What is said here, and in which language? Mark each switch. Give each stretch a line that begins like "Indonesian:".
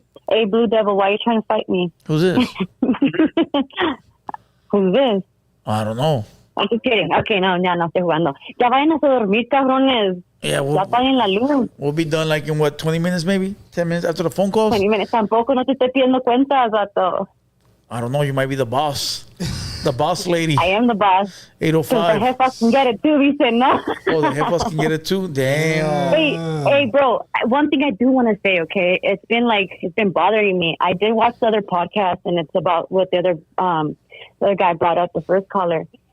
English: Hey, Blue Devil, why are you trying to fight me? Who's this? Who's this? I don't know. I'm just kidding. Okay,
Spanish: no estoy jugando. Ya vayan a dormir, cabrones.
English: Yeah,
Spanish: Ya apaguen la luz.
English: We'll be done like in what, 20 minutes maybe? 10 minutes after the phone calls? 20 minutes.
Spanish: Tampoco no te estoy pidiendo cuentas, vato.
English: I don't know. You might be the boss. The boss lady. I am the boss. 805. The jefas can get it too,
Spanish: dice, no?
English: Oh, the jefas can get it too? Damn. Hey, bro, one thing I do want to say, okay? It's been bothering me. I did watch the other podcast, and it's about what the other guy brought up, the first caller.